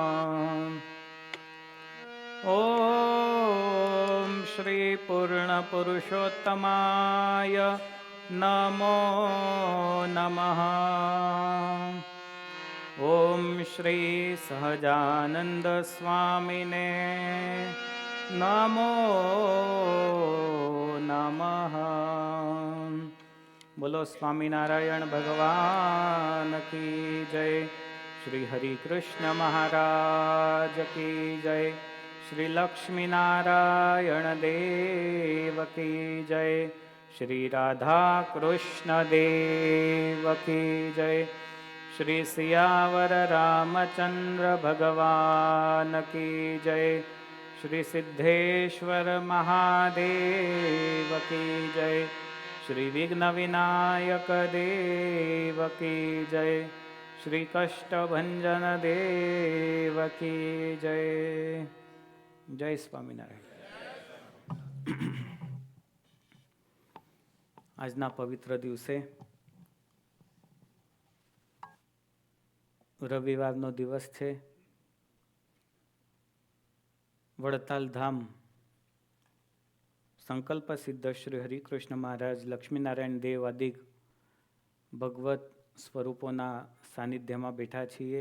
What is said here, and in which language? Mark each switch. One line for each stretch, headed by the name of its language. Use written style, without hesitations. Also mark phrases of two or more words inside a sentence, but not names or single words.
Sanskrit: ॐ श्री पूर्णपुरुषोत्तमाय नमो नमः। ॐ श्री सहजानंद स्वामिने नमो नमः।
Hindi: बोलो स्वामीनारायण भगवान की जय। श्री हरि कृष्ण महाराज की जय। श्री लक्ष्मी नारायण देव की जय। श्री राधा कृष्ण देव की जय। श्री सियावर रामचंद्र भगवान की जय। श्री सिद्धेश्वर महादेव की जय। श्री विघ्न विनायक देव की जय। श्री कष्टभंजन देव की जय। जय स्वामीनारायण।
Gujarati: આજના પવિત્ર દિવસે રવિવારનો દિવસ છે. વડતાલ ધામ સંકલ્પ સિદ્ધ શ્રી હરિકૃષ્ણ મહારાજ લક્ષ્મીનારાયણ દેવ આદિ ભગવત સ્વરૂપોના સાનિધ્યમાં બેઠા છીએ.